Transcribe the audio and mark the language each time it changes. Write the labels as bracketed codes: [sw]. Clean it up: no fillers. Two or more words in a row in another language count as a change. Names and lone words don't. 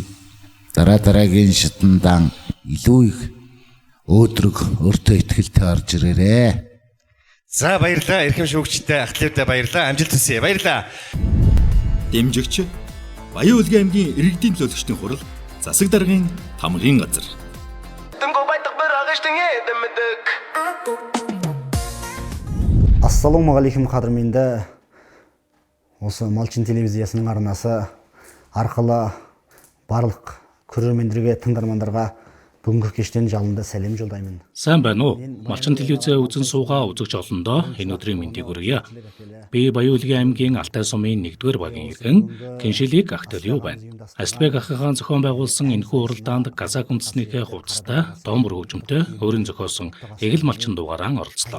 [mn] Дараагийн шатандан илүү их өөдрөг өөртөө ихтэй орж ирээрээ. За баярлалаа. Эрхэм шүүгчтэй Ақтилевтэй баярлалаа. Амжилт хүсье. Баярлалаа. Дэмжигч Баян Улгийн аймгийн иргэдийн төлөөлөгчдийн хурал засаг даргын тамгын газар. [kk] Ассалаумағалейкум қадірменді осы Малчин телевизиясының арнасы арқылы барлық көрермендерге, тыңдармандарға бүгінгі кештен жалынды сәлем жолдаймын. [mn] Сайн байна уу? Малчин телевизээ үзэн суугаа үзэгч олондоо энэ өдрийн мэндийг хүргье. Би Баян Улгийн аймгийн Алтай сумын 1-р багийн эрхэн Киншилик Ақтилев байна. Аслбек ахыгаан зохион байгуулсан энэхүү уралдаанд Казак үндэснийхээ хувцастай домбор хөгжмөнтэй өөрийн зохиосон Эгэл малчин дугаараа оролцлоо.